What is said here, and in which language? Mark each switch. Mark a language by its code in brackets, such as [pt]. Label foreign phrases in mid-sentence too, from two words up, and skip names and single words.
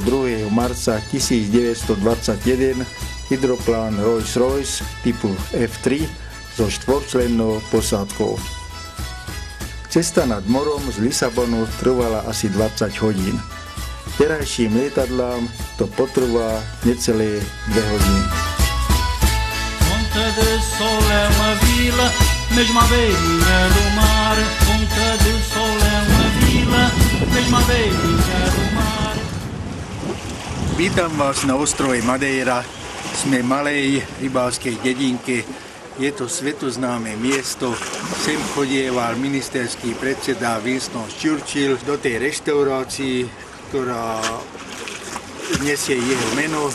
[sk] marca 1921 hydroplán Rolls-Royce typu F3 so štvorčlennou posádkou. Cesta nad morom z Lisabonu trvala asi 20 hodín. Terajším lietadlám to potrvá necelé 2 hodiny. [pt] Ponta do Sol é uma vila, mesmo à beirinha do mar. Ponta do Sol é uma vila, mesmo à beirinha do mar. [sk] Vítam vás na ostrove Madeira. Sme v malej rybárskej dedinke. Je to svetoznáme miesto. Sem chodieval ministerský predseda Winston Churchill do tej reštaurácii, ktorá nesie jeho meno.